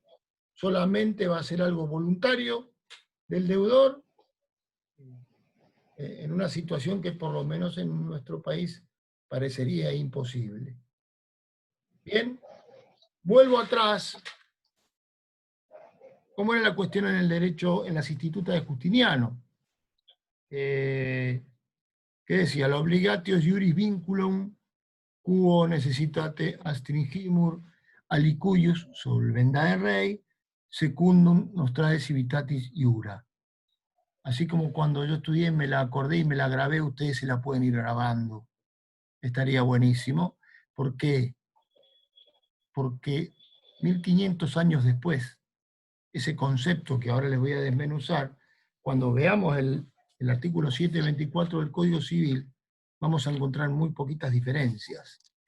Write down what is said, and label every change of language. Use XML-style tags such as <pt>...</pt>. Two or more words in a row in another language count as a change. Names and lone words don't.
<es>Solamente va a ser algo voluntario del deudor en una situación que por lo menos en nuestro país parecería imposible. Bien, vuelvo atrás. ¿Cómo era la cuestión en el derecho, en las institutas de Justiniano? ¿Qué decía?</es> <la>La obligatio iuris vinculum quo necessitate astringimur alicuius solvendae rei secundum nostrae civitatis iura.</la> <es>Así como cuando yo estudié me la acordé y me la grabé, ustedes se la pueden ir grabando. Estaría buenísimo. ¿Por qué? Porque 1500 años después, ese concepto que ahora les voy a desmenuzar, cuando veamos el artículo 724 del Código Civil, vamos a encontrar muy poquitas diferencias.</es>